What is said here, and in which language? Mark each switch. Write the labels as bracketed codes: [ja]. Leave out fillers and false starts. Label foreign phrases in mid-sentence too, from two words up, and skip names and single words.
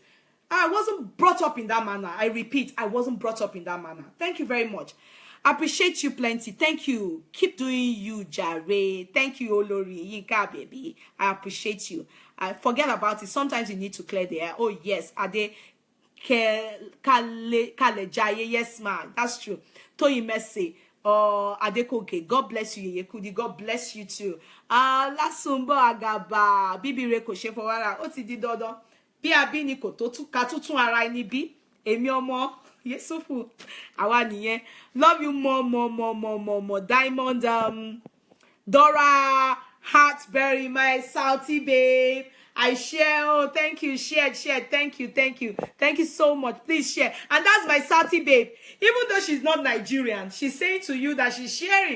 [en] I wasn't brought up in that manner. I repeat, I wasn't brought up in that manner. Thank you very much. I appreciate you plenty. Thank you. Keep doing you, Jare. Thank you, Olori, Yinka, baby. I appreciate you. Forget about it. Sometimes you need to clear the air. Oh, yes. Ade Kale Jaye. Yes, man. That's true. Toyi Messi. Adekoke. God bless you, Yeye Kudi. God bless you too. Lasumbo Agaba. [yo] Bibi Reko Shefowara. Oti di dodo. Bí abi ni kò tó ká tutun ara ẹni bí. Èmi ọmọ Yesufu. Àwa nìyẹn. [en] Love you more. Diamond, Dora, Heartberry, my salty babe. I share. Oh, thank you. Share. Thank you. Thank you so much. Please share. And that's my salty babe. Even though she's not Nigerian, she's saying to you that she's sharing.